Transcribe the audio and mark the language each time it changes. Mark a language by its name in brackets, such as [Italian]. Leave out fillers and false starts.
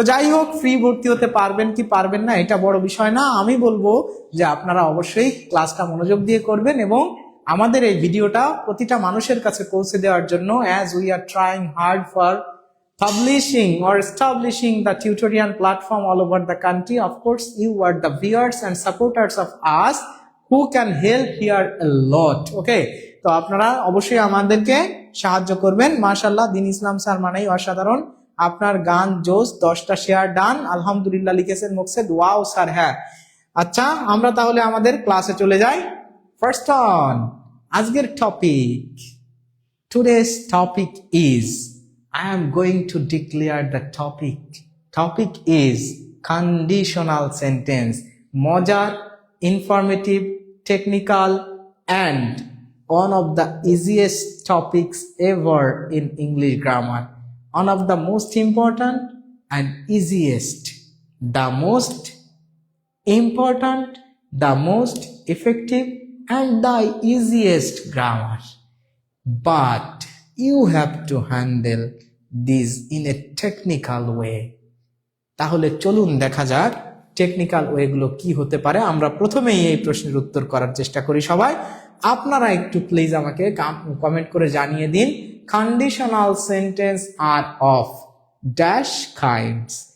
[Bangla] তো যাই হোক, ফ্রি ভর্তি হতে পারবেন কি পারবেন না এটা বড় বিষয় না। আমি বলবো যে আপনারা অবশ্যই ক্লাসটা মনোযোগ দিয়ে করবেন এবং আমাদের এই ভিডিওটা প্রতিটা মানুষের কাছে পৌঁছে দেওয়ার জন্য, [English] As we are trying hard for publishing or establishing the tutorial platform all over the country. Of course, you are the viewers and supporters of us who can help here a lot. [Bangla] Okay, তো আপনারা অবশ্যই আমাদেরকে সাহায্য করবেন। মাশাআল্লাহ, দিন ইসলাম sir মানেই অসাধারণ। আপনার গান জোস, 10টা শেয়ার ডান, আলহামদুলিল্লাহ লিখেছেন মুকসেদ। ওয়াও স্যার, হ্যাঁ। আচ্ছা, আমরা তাহলে আমাদের ক্লাসে চলে যাই। [English] first on, [Bangla] আজকের topic, [English] today's topic is, I am going to declare the topic. Topic is conditional sentence. Mojar, informative, technical, and one of the easiest topics ever in English grammar. One of the most important and easiest. The most important, the most effective, and the easiest grammar. But you have to handle this in a technical way. [Bangla] তাহলে চলুন দেখা যাক technical ওয়েগুলো কি হতে পারে। আমরা প্রথমেই এই প্রশ্নের উত্তর করার চেষ্টা করি সবাই। আপনারা একটু প্লিজ আমাকে কমেন্ট করে জানিয়ে দিন, [English] Conditional sentence are of dash kinds.